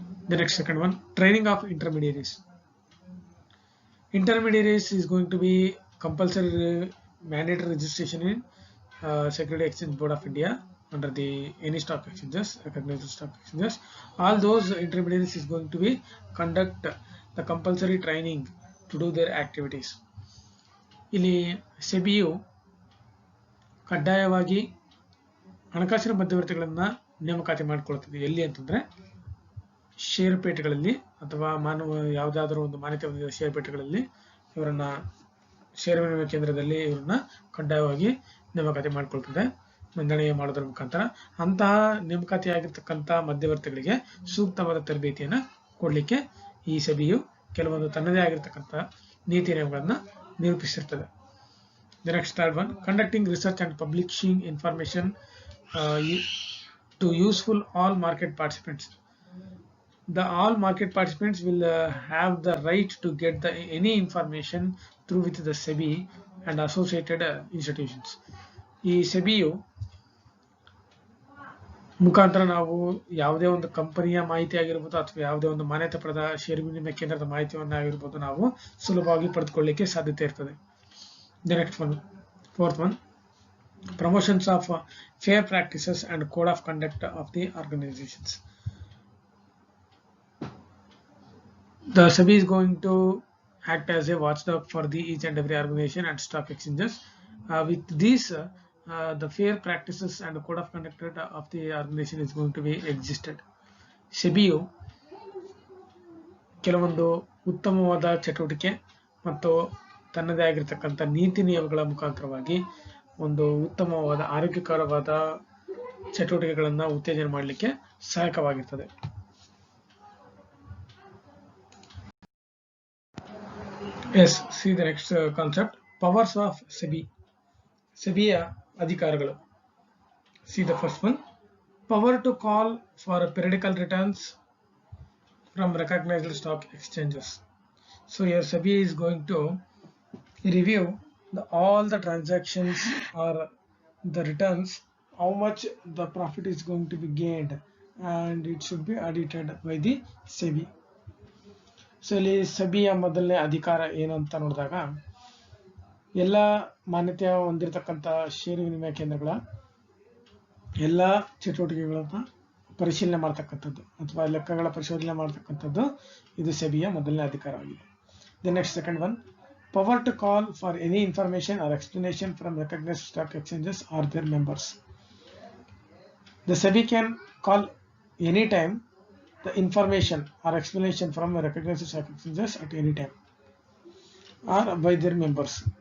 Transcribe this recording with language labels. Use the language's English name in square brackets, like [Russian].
[English] The next second one, training of intermediaries. Intermediaries is going to be compulsory mandatory registration in Security Exchange Board of India under the any stock exchanges, recognized stock exchanges. All those intermediaries is going to be conduct the compulsory training to do their activities. [Kannada] ಇಲ್ಲಿ ಸೆಬಿಯು ಕಡ್ಡಾಯವಾಗಿ ಹಣಕಾಸಿನ ಮಧ್ಯವರ್ತಿಗಳನ್ನ ನೇಮಕಾತಿ ಮಾಡಿಕೊಳ್ಳುತ್ತದೆ. ಎಲ್ಲಿ ಅಂತಂದ್ರೆ ಷೇರುಪೇಟೆಗಳಲ್ಲಿ ಅಥವಾ ಯಾವುದಾದರೂ ಒಂದು ಮಾನ್ಯತೆ ಹೊಂದಿದ ಷೇರುಪೇಟೆಗಳಲ್ಲಿ ಇವರನ್ನ ಷೇರು ವಿನಿಮಯ ಕೇಂದ್ರದಲ್ಲಿ ಇವರನ್ನ ಕಡ್ಡಾಯವಾಗಿ ನೇಮಕಾತಿ ಮಾಡಿಕೊಳ್ತದೆ ನೋಂದಣಿ ಮಾಡೋದ್ರ ಮುಖಾಂತರ. ಅಂತಹ ನೇಮಕಾತಿಯಾಗಿರ್ತಕ್ಕಂಥ ಮಧ್ಯವರ್ತಿಗಳಿಗೆ ಸೂಕ್ತವಾದ ತರಬೇತಿಯನ್ನು ಕೊಡಲಿಕ್ಕೆ ಈ ಸೆಬಿಯು ಕೆಲವೊಂದು ತನ್ನದೇ ಆಗಿರ್ತಕ್ಕಂಥ ನೀತಿ ನಿಯಮಗಳನ್ನ ನಿರೂಪಿಸಿರ್ತದೆ. [English] The next third one, conducting research and publishing information to useful all market participants. The all market participants will have the right to get any information through with the SEBI and associated institutions. [Kannada] ಈ ಸೆಬಿಯು ಮುಖಾಂತರ ನಾವು ಯಾವುದೇ ಒಂದು ಕಂಪನಿಯ ಮಾಹಿತಿ ಆಗಿರ್ಬೋದು ಅಥವಾ ಯಾವುದೇ ಒಂದು ಮಾನ್ಯತೆ ಪಡೆದ ಷೇರು ವಿನಿಮಯ ಕೇಂದ್ರದ ಮಾಹಿತಿಯನ್ನ ಆಗಿರ್ಬೋದು ನಾವು ಸುಲಭವಾಗಿ ಪಡೆದುಕೊಳ್ಳಲಿಕ್ಕೆ ಸಾಧ್ಯತೆ ಇರ್ತದೆ. [English] The next one, fourth one, promotions of fair practices and code of conduct of the organizations. The SEBI is going to act as a watchdog for each and every organization and stock exchanges. With these, the fair practices and code of conduct of the organization is going to be existed. [Kannada] ಸೆಬಿಯು ಕೆಲವೊಂದು ಉತ್ತಮವಾದ ಚಟುವಟಿಕೆ ಮತ್ತು ತನ್ನದೇ ಆಗಿರತಕ್ಕಂಥ ನೀತಿ ನಿಯಮಗಳ ಮುಖಾಂತರವಾಗಿ ಒಂದು ಉತ್ತಮವಾದ ಆರೋಗ್ಯಕರವಾದ ಚಟುವಟಿಕೆಗಳನ್ನು ಉತ್ತೇಜನ ಮಾಡಲಿಕ್ಕೆ ಸಹಾಯಕವಾಗಿರ್ತದೆ. [English] Yes, see the next concept, powers of SEBI. [Kannada] ಸೆಬಿಯ ಅಧಿಕಾರಗಳು. [English] See the first one, power to call for periodical returns from recognized stock exchanges. So here SEBI is going to review all the transactions or the returns, how much the profit is going to be gained, and it should be audited by the SEBI. [Kannada] So ಇಲ್ಲಿ ಸೆಬಿಯ ಮೊದಲನೇ ಅಧಿಕಾರ ಏನು ಅಂತ ನೋಡಿದಾಗ, ಎಲ್ಲ ಮಾನ್ಯತೆ ಹೊಂದಿರತಕ್ಕಂಥ ಷೇರು ವಿನಿಮಯ ಕೇಂದ್ರಗಳ ಎಲ್ಲ ಚಟುವಟಿಕೆಗಳನ್ನ ಪರಿಶೀಲನೆ ಮಾಡ್ತಕ್ಕಂಥದ್ದು ಅಥವಾ ಲೆಕ್ಕಗಳ ಪರಿಶೋಧನೆ ಮಾಡ್ತಕ್ಕಂಥದ್ದು ಇದು ಸೆಬಿಯ ಮೊದಲನೇ ಅಧಿಕಾರವಾಗಿದೆ. [English] The next second one, power to call for any information or explanation from recognized stock exchanges or their members. The SEBI can call anytime the information or explanation from recognized stock exchanges at any time or by their members.